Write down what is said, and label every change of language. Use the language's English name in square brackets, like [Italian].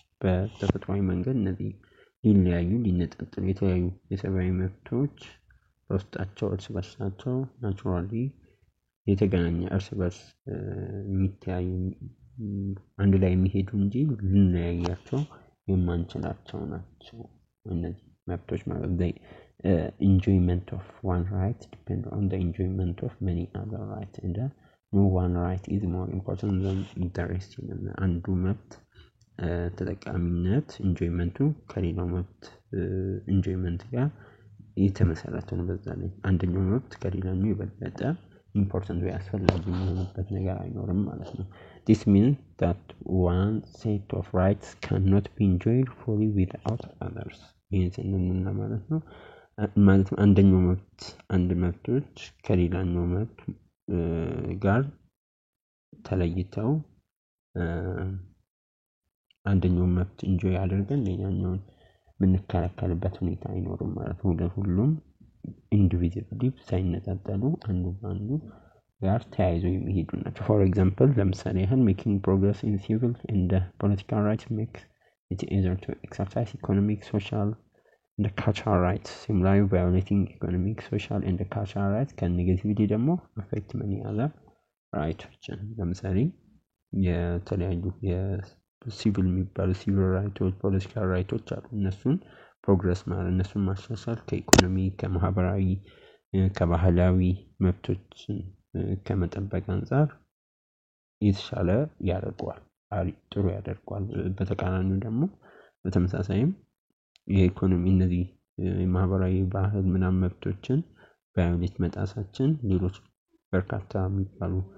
[Amharic] በተፈጥሯዊ መንገድ እነዚህ ሊነጣጠሉ የተለያዩ የሰብአዊ መብቶች በውስጣቸው እርስ በርሳቸው ናቹራሊ የተገናኘ እርስ በርስ የሚተያዩ አንድ ላይ የሚሄዱ እንጂ ልንለያያቸው የማንችላቸው ናቸው እነዚህ መብቶች ማለት ነው። [English] Enjoyment of one right depend on the enjoyment of many other rights and no one right is more important than the rest. [Amharic] አንዱ መብት ተጠቃሚነት ኢንጆይመንቱ ከሌላው መብት ኢንጆይመንት ጋር የተመሰረተ ነው። በዛ ላይ አንደኛው መብት ከሌላኛው የበለጠ ኢምፖርታንት ወይ አስፈላጊ የሚሆንበት ነገር አይኖርም ማለት ነው። [English] This means that one set of rights cannot be enjoyed fully without others. [Amharic] ይህን ስንል ማለት ነው አንደኛው መብት አንድ መብቶች ከሌላኛው መብት ጋር ተለይተው አንደኛው መብት ኢንጆይ አድርገን ሌላኛውን ምንከለከልበት ሁኔታ አይኖርም ማለት ነው። ሁሉም ኢንዲቪጁዋሊ ሳይነጣጠሉ አንዱ በአንዱ ጋር ተያይዘው የሚሄዱ ናቸው። For example, ለምሳሌ [English] making progress in civil and political rights makes it easier to exercise economic, social and cultural rights. Similarly, violating economic, social and cultural rights can negatively ደግሞ affect many other rights. [Amharic] ለምሳሌ የተለያዩ የሲቪል የሚባሉ ሲቪል ራይቶች፣ ፖለቲካል ራይቶች አሉ። እነሱን ፕሮግረስ ማለት እነሱን ማሻሻል ከኢኮኖሚ፣ ከማህበራዊ፣ ከባህላዊ መብቶችን ከመጠበቅ አንፃር የተሻለ ያደርገዋል፣ ጥሩ ያደርገዋል። በተቃራኒው ደግሞ በተመሳሳይም የኢኮኖሚ እነዚህ ማህበራዊ ባህል ምናምን መብቶችን ቫዮሌት መጣሳችን ሌሎች በርካታ የሚባሉ